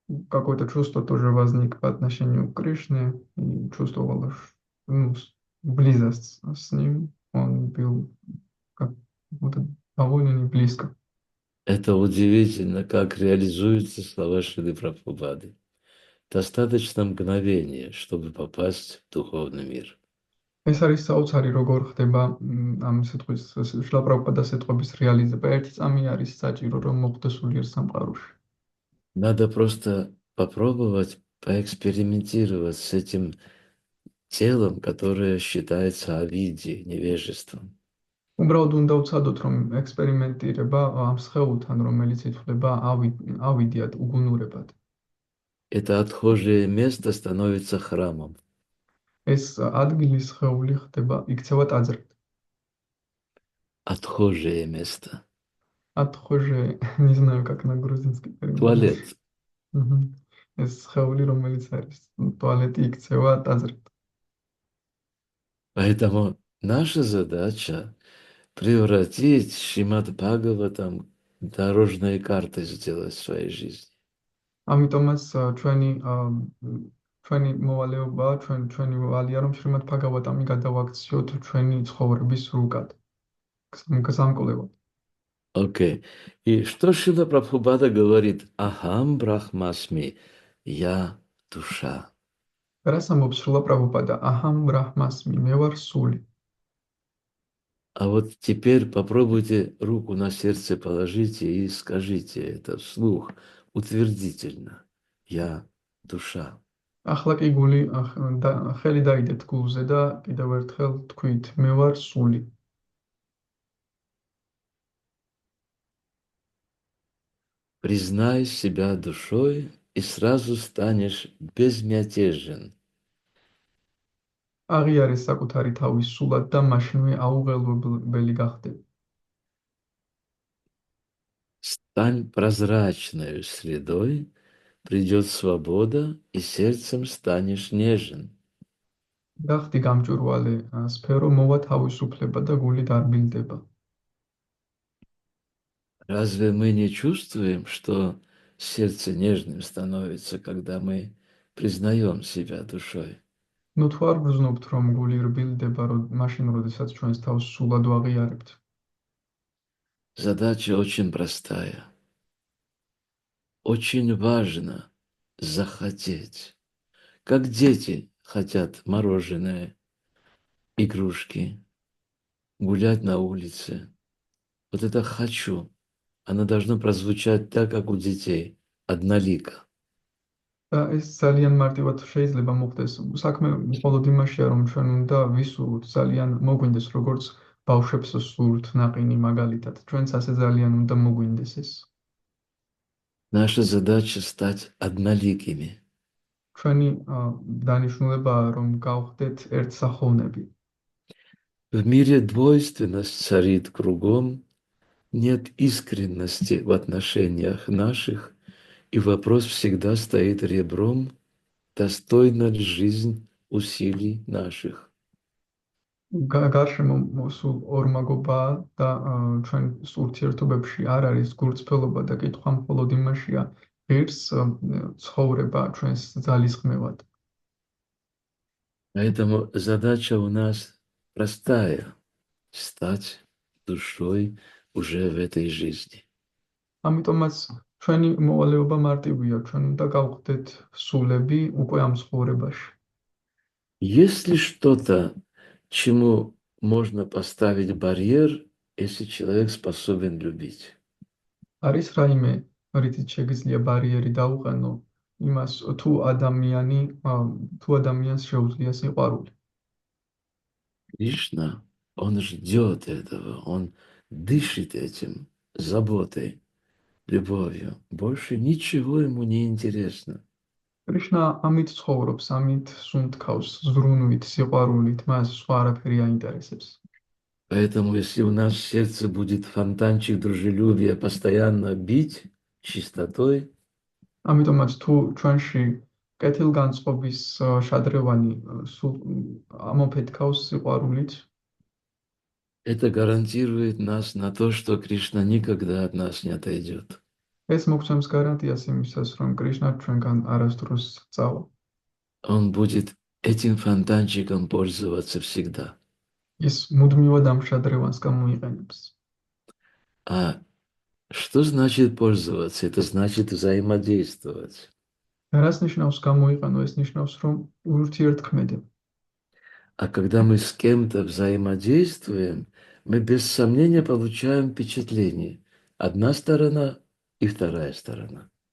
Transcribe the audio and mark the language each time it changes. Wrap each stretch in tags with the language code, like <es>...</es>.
<ru>какое-то чувство тоже возник по отношению к Кришне, и чувствовал близость с ним. Он был как будто довольно не близко. это удивительно, как реализуются слова Шрилы Прабхупады. Достаточно мгновения, чтобы попасть в духовный мир.</ru> <ka>ეს არის საოცარი, როგორ ხდება ამ სიტყვის შრილა პრაბჰუპადას სიტყვების რეალიზება. ერთი წამი არის საჭირო, რომ მოხვდეს სულიერ სამყაროში.</ka> <ru>Надо просто попробовать поэкспериментировать с этим телом, которое считается авидией, невежеством.</ru> <ka>უბრალოდ უნდა ვცადოთ, რომ ექსპერიმენტირება ამ სხეულთან, რომელიც ითვლება ავიდიად, უგუნურებად.</ka> <ru>Это отхожее место становится храмом.</ru> <ka>ეს ადგილი სხეული ხდება, იქცევა ტაძრად.</ka> <ru>Отхожее место. Отхожее, не знаю, как на грузинский переводится. Туалет.</ru> <ka>ეს სხეული, რომელიც არის туалети, იქცევა ტაძრად.</ka> <ru>Поэтому наша задача превратить Шримад Бхагаватам дорожной картой сделать в своей жизни.</ru> <ka>ამიტომაც ჩვენი მოვალეობა, ჩვენი ვალია, რომ შრიმად ბჰაგავატამი გადავაქციოთ ჩვენი ცხოვრების რუკად. გასამკვლევად.</ka> <ru>Окей. И что Шрила Прабхупада говорит? Ахам брахмасми, я душа.</ru> <ka>რას ამბობს შრილა პრაბჰუპადა? აჰამ ბრაჰმასმი, მე ვარ სული.</ka> <ru>А вот теперь попробуйте руку на сердце положите и скажите это вслух, утвердительно. Я душа.</ru> <ka>ახლა კი გული ხელი დაიდეთ გულზე და კიდევ ერთხელ თქვით, მე ვარ სული.</ka> <ru>Признай себя душой, и сразу станешь безмятежен.</ru> <ka>აღიარეს საკუთარი თავის სულად და მაშინვე აუღელვებელი გახდები.</ka> <ru>Стань прозрачной средой, придет свобода, и сердцем станешь нежен.</ru> <ka>გახდი გამჭვირვალე სფერო, მოვა თავისუფლება და გული დარბილდება.</ka> <ru>Разве мы не чувствуем, что сердце нежным становится, когда мы признаем себя душой?</ru> <ka>ნუ თუ არ გრძნობთ, რომ გული რბილდება, მაშინ, როდესაც ჩვენს თავს სულად ვაღიარებთ.</ka> <ru>Задача очень простая. Очень важно захотеть. Как дети хотят мороженое, игрушки, гулять на улице. Вот это «хочу». Оно должно прозвучать так, как у детей, однолико.</ru> <ka>და ეს ძალიან მარტივად შეიძლება მოხდეს. საქმე მხოლოდ იმაშია, რომ ჩვენ უნდა ვისურვოთ, ძალიან მოგვინდეს, როგორც ბავშვებს სურთ ნაყინი მაგალითად. ჩვენც ასე ძალიან უნდა მოგვინდეს ეს.</ka> <ru>Наша задача стать одноликими.</ru> <ka>ჩვენი დანიშნულებაა, რომ გავხდეთ ერთსახოვნები.</ka> <ru>В мире двойственность царит кругом, нет искренности в отношениях наших, и вопрос всегда стоит ребром, достойна ли жизнь усилий наших.</ru> <ka>გარშემო სულ ორმაგობაა და ჩვენ ურთიერთობებში არ არის გულწრფელობა და კითხვა მხოლოდ იმაშია, ღირს ცხოვრება ჩვენს ძალისხმევად.</ka> <ru>Поэтому задача у нас простая – стать душой уже в этой жизни.</ru> <ka>ამიტომაც ჩვენი მოვალეობა მარტივია, ჩვენ უნდა გავხდეთ სულები უკვე ამ ცხოვრებაში.</ka> <ru>Есть ли что-то, чему можно поставить барьер, если человек способен любить?</ru> <ka>არის რაიმე, რითიც შეგიძლია ბარიერი დაუყენო იმას, თუ ადამიანს შეუძლია სიყვარული.</ka> <ru>Кришна, он ждет этого, он дышит этим, заботой, любовью. Больше ничего ему не интересно.</ru> <ka>კრიშნა ამით ცხოვრობს, ამით სუნთქავს, ზრუნვით, სიყვარულით, მას სხვა არაფერი აინტერესებს.</ka> <ru>Поэтому, если у нас в сердце будет фонтанчик дружелюбия постоянно бить чистотой,</ru> <ka>ამიტომაც თუ ჩვენში კეთილგანწყობის შადრევანი სულ ამოფეთქავს სიყვარულით,</ka> <ru>это гарантирует нас на то, что Кришна никогда от нас не отойдет.</ru> <ka>ეს მოგცემს გარანტიას იმისას, რომ კრიშნა ჩვენგან არასდროს წავა.</ka> <ru>Он будет этим фонтанчиком пользоваться всегда.</ru> <ka>ის მუდმივად ამ შადრევანს გამოიყენებს.</ka> <ru>А что значит пользоваться? Это значит взаимодействовать.</ru> <ka>რას ნიშნავს გამოიყენო? ეს ნიშნავს, რომ ურთიერთქმედებ.</ka> <ru>А когда мы с кем-то взаимодействуем, мы без сомнения получаем впечатление. Одна сторона и вторая сторона.</ru>